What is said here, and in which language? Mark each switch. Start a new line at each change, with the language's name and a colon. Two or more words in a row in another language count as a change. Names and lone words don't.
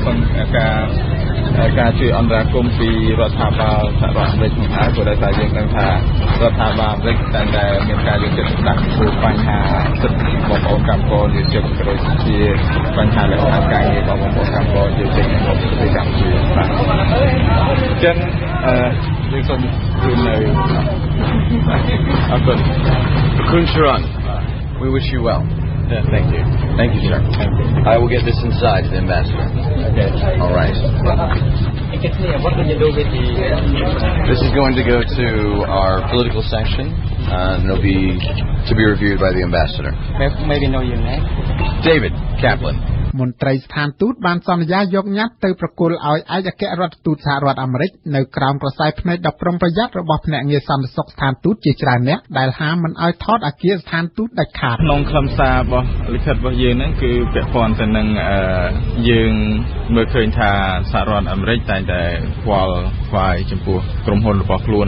Khmer: ការជួយអន្តរាគមន៍ពីរដ្ឋាភិបាលសហរដ្ឋអាមេរិកហ្នឹងហើយព្រោះដោយសារយើងដឹងថារដ្ឋាភិបាលអាមេរិកតែមានការយកចិត្តទុកដាក់ចំពោះបញ្ហាសិទ្ធិបងប្អូនកម្មករយុវជនក៏ដូចជាបញ្ហាលក្ខណៈការងាររបស់បងប្អូនកម្មករយុវជនក្នុងប្រទេសកម្ពុជាបាទអញ្ចឹងយើងសូមជូននៅអរគុណ
English: Kun Sharon, we wish you well. Yeah, thank you, sir. Thank you. I will get this inside to the ambassador. Okay. All right. What will you do with the? This is going to go to our political section, and it'll be to be reviewed by the ambassador. Maybe know your name. David Kaplan.
Khmer: មន្ត្រីស្ថានទូតបានសន្យាយកញត្តិទៅប្រគល់ឲ្យឯកអគ្គរដ្ឋទូតសហរដ្ឋអាមេរិកនៅក្រោមក្រសែភ្នែកដ៏ប្រុងប្រយ័ត្នរបស់ភ្នាក់ងារសន្តិសុខស្ថានទូតជាច្រើនអ្នកដែលហាមមិនឲ្យថតអគារស្ថានទូតដាច់ខាត ក្នុងខ្លឹមសាររបស់លិខិតរបស់យើងហ្នឹងគឺពាក់ព័ន្ធទៅនឹងយើងមើលឃើញថាសហរដ្ឋអាមេរិកតែងតែខ្វល់ខ្វាយចំពោះក្រុមហ៊ុនរបស់ខ្លួន